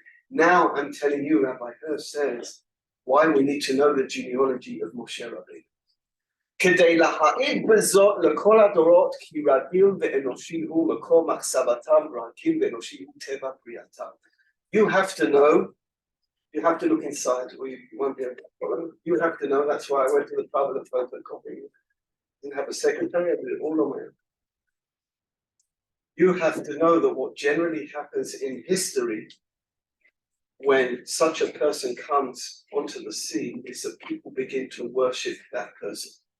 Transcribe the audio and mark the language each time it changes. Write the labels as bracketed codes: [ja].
[en] Now I'm telling you, Rabbi Hirsch says, why we need to know the genealogy of Moshe Rabbeinu. [he] כדי להעיד בזאת לכל הדורות כי רגיל ואנושי הוא מקום מחשבתם, רגיל ואנושי הוא טבע בריאתם. [en] You have to know, you have to look inside, or you won't be able to follow. You have to know, that's why I went to the trouble of photocopying it. Didn't have a secretary, I did it all on my own. You have to know that what generally happens in history when such a person comes onto the scene is that people begin to worship that person.